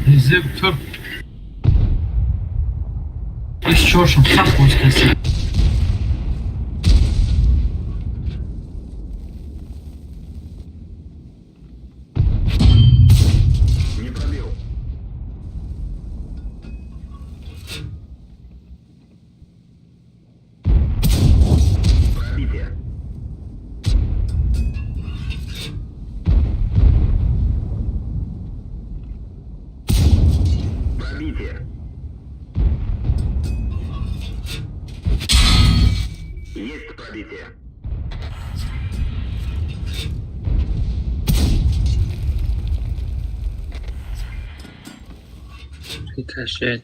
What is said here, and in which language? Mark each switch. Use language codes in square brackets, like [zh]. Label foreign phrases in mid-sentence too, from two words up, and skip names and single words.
[ru] زب تر ایش چورشم سخت باز کسی Не пробил. Пробитие. Пробитие. Есть пробитие. Ricochet.